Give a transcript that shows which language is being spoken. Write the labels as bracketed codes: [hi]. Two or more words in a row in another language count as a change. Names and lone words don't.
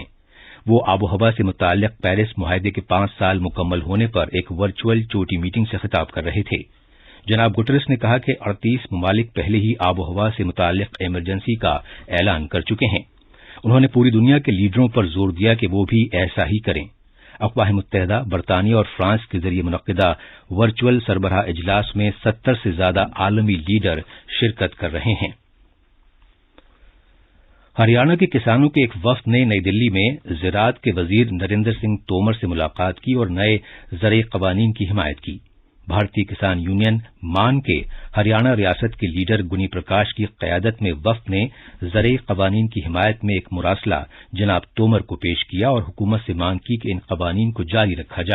[ur] وہ آب و ہوا سے متعلق پیرس معاہدے کے 5 سال مکمل ہونے پر ایک ورچوئل چوٹی میٹنگ سے خطاب کر رہے تھے. جناب گوٹیرس نے کہا کہ 38 ممالک پہلے ہی آب و ہوا سے متعلق ایمرجنسی کا اعلان کر چکے ہیں. انہوں نے پوری دنیا کے لیڈروں پر زور دیا کہ وہ بھی ایسا ہی کریں. اقوام متحدہ، برطانیہ اور فرانس کے ذریعے منعقدہ ورچوئل سربراہ اجلاس میں 70 سے زیادہ عالمی لیڈر شرکت کر رہے ہیں۔ ہریانہ کے کسانوں کے ایک وفد نے نئی دلی میں زراعت کے وزیر نریندر سنگھ تومر سے ملاقات کی اور نئے زرعی قوانین کی حمایت کی۔ بھارتی کسان یونین مان کے ہریانہ ریاست کے لیڈر گنی پرکاش کی قیادت میں وفد نے زرعی قوانین کی حمایت میں ایک مراسلہ جناب تومر کو پیش کیا اور حکومت سے مانگ کی کہ ان قوانین کو جاری رکھا جائے۔